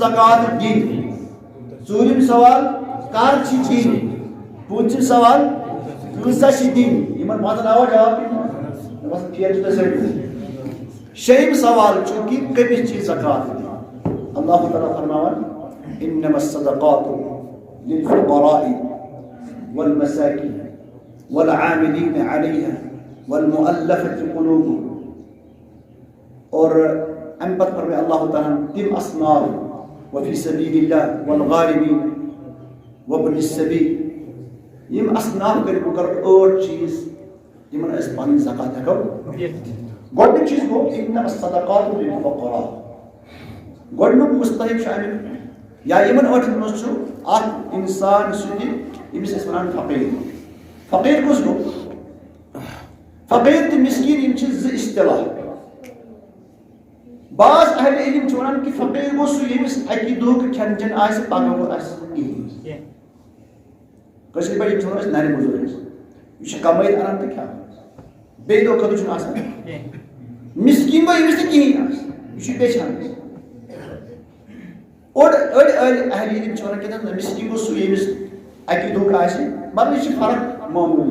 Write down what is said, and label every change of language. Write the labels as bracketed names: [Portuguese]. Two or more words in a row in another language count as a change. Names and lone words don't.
[Kashmiri] زکات دِنۍ ژوٗرِم سوال کر چھِ دِنۍ پوٗنٛژِم سوال کۭژاہ چھِ دِنۍ یِمن پانٛژن آوا جواب مےٚ باسان ٹھیٖک چھُ تۄہہِ سٲری شیٚیِم سوال چھُ کہِ کٔمِس چھِ زکات دِنۍ اللہ تعالیٰ فرماوان [Arabic] انما الصدقات للفقراء والمساكين والعاملين عليها والمؤلفة قلوبهم [Kashmiri] اور امہِ پتہٕ فرماے اللہ تعالیٰ تِم اصناف [Arabic] وفی سبیل اللہ والغارمین وابن السبیل [Kashmiri] یِم اصناف کٔرِتھ بہٕ کرٕ 8 چیٖز یِمن أسۍ پنٕنۍ زکات ہٮ۪کو گۄڈنیُک چیٖز گوٚو [Arabic] انما الصدقات للفقراء [Kashmiri] گۄڈنیُک مستحق چھُ امیُک یا یِمن 8 منٛز چھُ اکھ انسان سُہ تہِ ییٚمِس أسۍ وَنان فقیٖر فقیٖر کُس گوٚو فقیٖر تہٕ مِسکیٖن یِم چھِ 2 اصطلاح بعض اہل علم چھِ وَنان کہِ فقیٖر گوٚو سُہ ییٚمِس اَکہِ دۄہُک کھٮ۪ن چٮ۪ن آسہِ پگہہ گوٚو آسہِ کِہیٖنۍ کٲشِر پٲٹھۍ یِم چھِ وَنان أسۍ نرِ موٚزوٗر یہِ چھُ کمٲیِتھ اَنان تہٕ کھٮ۪وان بیٚیہِ دۄہ خٲطرٕ چھُنہٕ آسان مِسکیٖن گوٚو ییٚمِس نہٕ کِہیٖنۍ آسہِ یہِ چھُ بیچھان أڑۍ اہل علم چھِ وَنان کہِ مِسکیٖن گوٚو سُہ ییٚمِس اَکہِ دۄہُک آسہِ مگر یہِ چھِ فرق معموٗلی